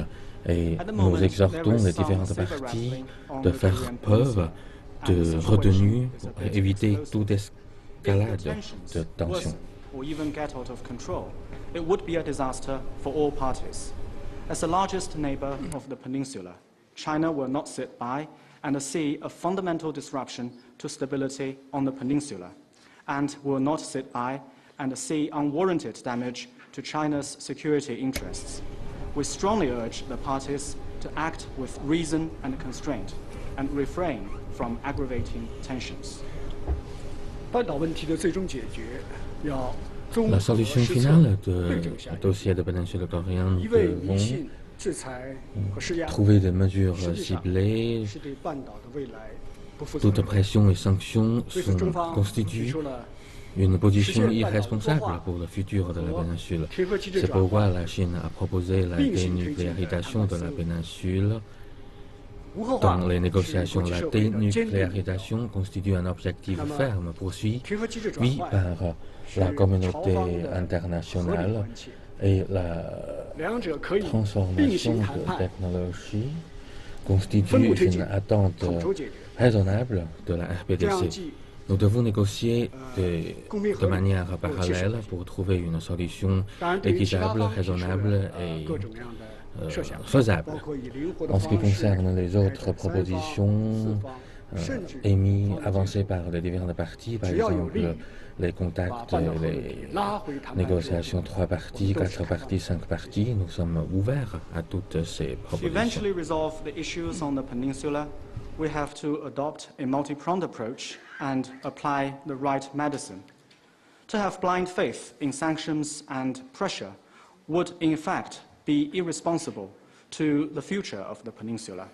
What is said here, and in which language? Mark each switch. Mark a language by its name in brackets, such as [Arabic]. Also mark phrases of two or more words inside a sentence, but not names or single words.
[French] Et nous exhortons les différentes parties de faire preuve de retenue pour éviter toute escalade de tension. [English] Or even get out of control, it would be a disaster for all parties. As the largest neighbor of the peninsula, China will not sit by and see a fundamental disruption to stability on the peninsula, and will not sit by and see unwarranted damage to China's security interests. We strongly urge the parties to act with reason and constraint and refrain from aggravating tensions. [Chinese] 半岛问题的最终解决要综 [French] La [Chinese] 合 [French] solution [Chinese] 施策 [French] finale [Chinese] 对症 [French] du [Chinese] 下药， [French] dossier de péninsule coréenne [Chinese] 一味迷 [French] devront [Chinese] 信、制裁和施压， [French] trouver des mesures [Chinese] 实际上 [French] ciblées. [Chinese] 是对半岛的未来不负责 [French] Toute [Chinese] 任。 [French] pression et sanction [Chinese] 所以说，中 [French] sont [Chinese] 方提 [French] constituent [Chinese] 出了 [French] une position Chine, irresponsable Pardon, pour le futur de la péninsule. [Chinese] 贴合机制 [French] C'est [Chinese] 转 [French] pourquoi [Chinese] 换， [French] la Chine a proposé la [Chinese] 并行推进的 [French] dénucléarisation de la péninsule. [Chinese] 无核化 [French] Dans les [Chinese] 是 [French] négociations, [Chinese] 国际 [French] la [Chinese] 社会的坚定理由。 [French] dénucléarisation constitue un objectif Nama- ferme poursuivi [Chinese] 贴合机制转 [French] oui [Chinese] 换 [French] par [Chinese] 是 [French] la [Chinese] 朝 [French] communauté [Chinese] 方的合理 [French] internationale [Chinese] 关切， [French] et la [Chinese] 两者可以并 [French] transformation [Chinese] 行谈 [French] de [Chinese] 判， [French] technologie [Chinese] 分 [French] constitue [Chinese] 步推进 [French] une，attente [Chinese] 统筹解决。 [French] raisonnable de la [Chinese] 这样 [French] RPDC. [Chinese] 既 [French] Nous devons négocier [Chinese] 公平合 [French] de [Chinese] 理 [French] manière [Chinese] 又切实 [French] parallèle [Chinese] 可行 [French] pour trouver une solution [Chinese] 当然，对于其他 [French] équitable, [Chinese] 方提出 [French] raisonnable [Chinese] 的 [French] et [Chinese] 各种各样的设想， [French] faisable. [Chinese] 包括以灵活的 [French] En ce qui [Chinese] 方式 [French] concerne les [Chinese] 开 [French] autres [Chinese] 展三方、 [French] propositions [Chinese] 四方，甚至 [French] émises, [Chinese] 方的 [French] avancées par les différentes parties, par [Chinese] 只要有利 [French] exemple [Chinese] 于 [French] les [Chinese] 把 [French] contacts, [Chinese] 半岛核问 [French] les [Chinese] 题拉回谈判桌， [French] négociations 3 parties, 4 parties, 5 parties, nous sommes ouverts à toutes ces [English] To [French] propositions. [English] eventually resolve the issues on the peninsula, we have to adopt a multi-pronged approach and apply the right medicine. To have blind faith in sanctions and pressure would, in fact, be irresponsible to the future of the peninsula.